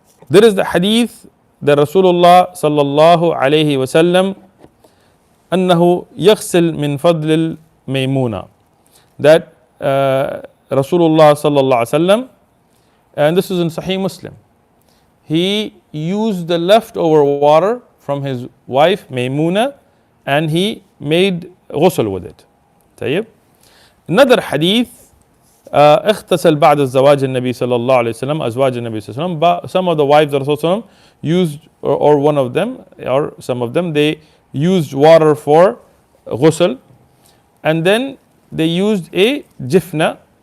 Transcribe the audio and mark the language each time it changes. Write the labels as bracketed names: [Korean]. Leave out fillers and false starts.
[English] There is the hadith that Rasulullah sallallahu alayhi wasallam [Arabic] أنه يغسل من فضل الميمونة, [English] that Rasulullah sallallahu alayhi wasallam, and this is in Sahih Muslim, he used the leftover water from his wife Maymuna and he made ghusl with it. [Arabic] طيب. [English] Another hadith, [Arabic] اغتسل بعد الزواج النبي صلى الله عليه وسلم أزواج النبي صلى الله عليه وسلم. [English] Some of the wives of Rasulullah used, or one of them, or some of them, they used water for ghusl, and then they used a jifna.